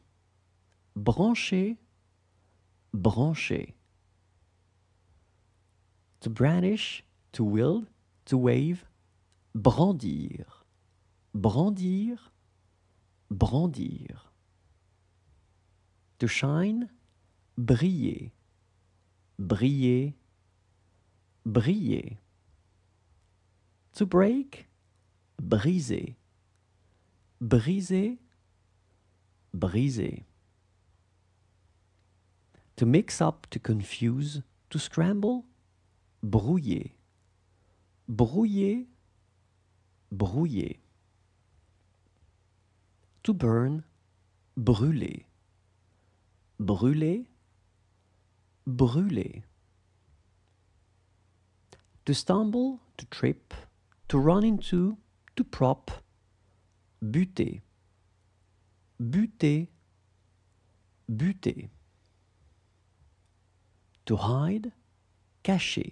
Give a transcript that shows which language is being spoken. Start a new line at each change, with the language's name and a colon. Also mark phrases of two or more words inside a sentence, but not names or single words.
French: Brancher, brancher.
English: To brandish, to wield, to wave, brandir.
French: Brandir, brandir.
English: To shine, briller.
French: Briller, briller.
English: To break, briser.
French: Briser, briser.
English: To mix up, to confuse, to scramble,
French: brouiller. Brouiller, brouiller.
English: To burn, brûler.
French: Brûler, brûler.
English: To stumble, to trip, to run into, to prop, buter.
French: Buter, buter.
English: To hide,
French: cacher.